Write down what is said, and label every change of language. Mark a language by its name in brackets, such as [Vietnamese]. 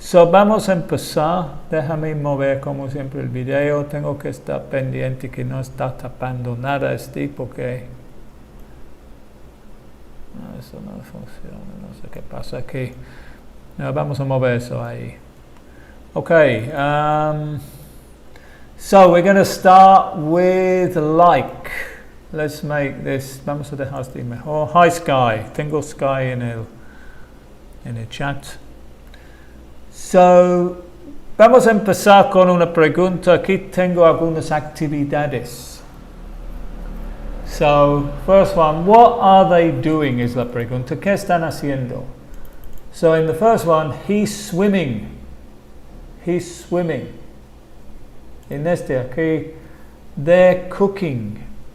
[Spanish] Vamos a empezar. Déjame mover como siempre el video. Tengo que estar pendiente que no está tapando nada porque eso no funciona, no sé qué pasa aquí. Vamos a mover eso ahí. [English] Okay, so we're going to start with like. Let's make this, [Spanish] vamos a dejar este mejor. Hi Sky, tengo Sky en el chat. So, vamos a empezar con una pregunta. Aquí tengo algunas actividades. [English] So, first one, what are they doing is [Spanish] la pregunta. ¿Qué están haciendo? [English] So, in the first one, he's swimming. He's swimming. [Spanish] En este aquí, [English] they're cooking.